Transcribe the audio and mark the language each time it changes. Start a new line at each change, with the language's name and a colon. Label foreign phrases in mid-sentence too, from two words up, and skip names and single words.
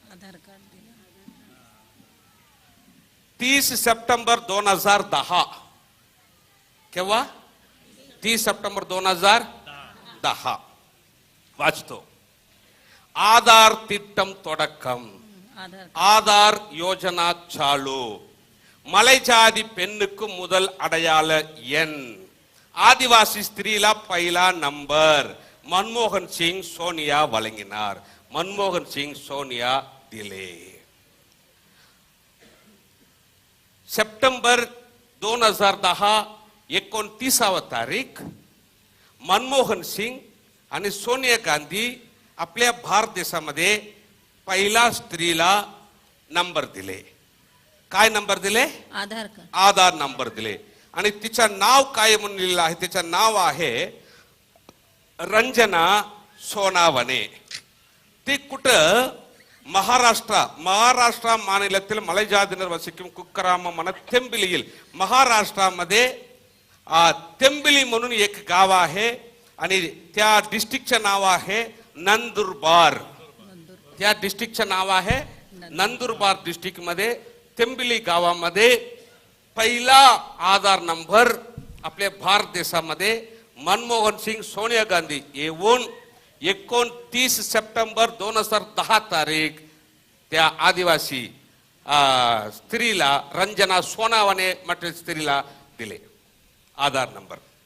Marathi: आधार कार्ड दिलं. 30 सप्टेंबर 2010. केव्हा? 30 सप्टेंबर 2010.
Tamil: वाचतो. ஆதார் திட்டம் தொடக்கம், आधार
Marathi: आधार योजना चालू,
Tamil: மலைஜாதி பெண்ணுக்கு முதல் அடையாள எண்,
Marathi: आदिवासी स्त्रीला पहिला नंबर,
Tamil: மன்மோகன் சிங் சோனியா வழங்கினார்.
Marathi: மன்மோகன் சிங் சோனியா दिले. सप्टेंबर 2010 29 तारीख मनमोहन सिंग आणि सोनिया गांधी आपल्या भारत देशामध्ये पहिला स्त्रीला नंबर दिले. काय नंबर दिले? आधार कार्ड. आधार नंबर दिले. आणि तिचं नाव काय म्हणून लिहिलं आहे? तिचं नाव आहे रंजना सोनावणे. ती कुठं? महाराष्ट्र
Tamil: மாநிலத்தில் மலைஜாதியினர் வசிக்கும் குக்கிராம தெம்பிலியில்
Marathi: महाराष्ट्रामध्ये तेंबिली म्हणून एक गाव आहे आणि त्या डिस्ट्रिक्टचं नाव आहे नंदुरबार. त्या डिस्ट्रिक्टचं नाव आहे नंदुरबार. डिस्ट्रिक्ट मध्ये तेंबिली गावामध्ये पहिला आधार नंबर आपल्या भारत देशामध्ये मनमोहन सिंग सोनिया गांधी येऊन 29 सप्टेंबर 2010 तारीख त्या आदिवासी स्त्रीला रंजना सोनावणे म्हटल्या स्त्रीला दिले आधार नंबर.